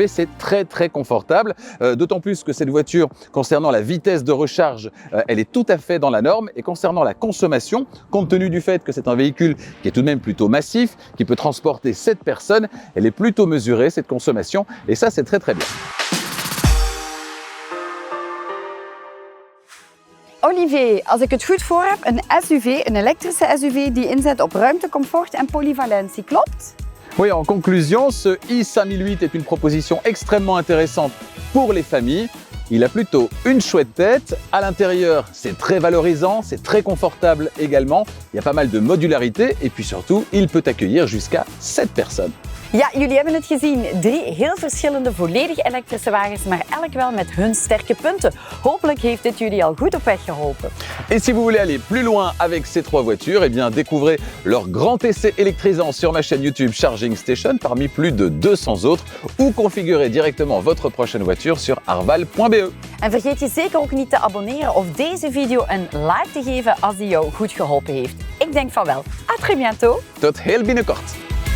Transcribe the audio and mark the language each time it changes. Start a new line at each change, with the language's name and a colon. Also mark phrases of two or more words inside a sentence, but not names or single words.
French: C'est très très confortable, d'autant plus que cette voiture, concernant la vitesse de recharge, elle est tout à fait dans la norme. Et concernant la consommation, compte tenu du fait que c'est un véhicule qui est tout de même plutôt massif, qui peut transporter 7 personnes, elle est plutôt mesurée cette consommation et ça c'est très très bien.
Dutch: Olivier, als ik het goed voor heb, een SUV, een elektrische SUV die inzet op ruimte, comfort en polyvalentie, klopt?
French: Oui, en conclusion, ce i5008 est une proposition extrêmement intéressante pour les familles. Il a plutôt une chouette tête. À l'intérieur, c'est très valorisant, c'est très confortable également. Il y a pas mal de modularité et puis surtout, il peut accueillir jusqu'à 7 personnes.
Dutch: Ja, jullie hebben het gezien. 3 heel verschillende volledig elektrische wagens, maar elk wel met hun sterke punten. Hopelijk heeft dit jullie al goed op weg geholpen.
French: Et si vous voulez aller plus loin avec ces 3 voitures, eh bien découvrez leur grand essai électrisant sur ma chaîne YouTube Charging Station parmi plus de 200 autres ou configurez directement votre prochaine voiture sur arval.be.
Dutch: En vergeet je zeker ook niet te abonneren of deze video een like te geven als die jou goed geholpen heeft. Ik denk van wel.
French: À très bientôt.
Dutch: Tot heel binnenkort.